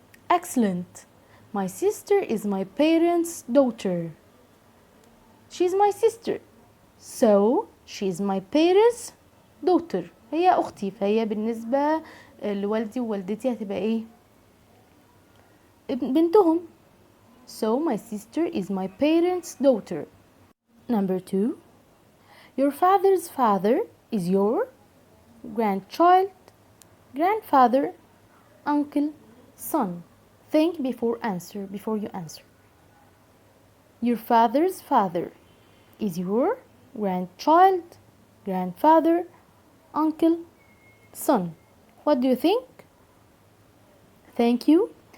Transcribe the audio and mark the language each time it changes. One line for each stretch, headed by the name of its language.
English: Excellent. My sister is my parents' daughter. She's my sister. So, she's my parents' daughter.
Arabic: هي أختي فهي بالنسبة لوالدي ووالدتي هتبقى إيه؟ بنتهم.
English: So, my sister is my parents' daughter. Number 2. Your father's father is your grandchild, grandfather, uncle, son. Think before you answer. Your father's father is your grandchild, grandfather, uncle, son. What do you think? Thank you.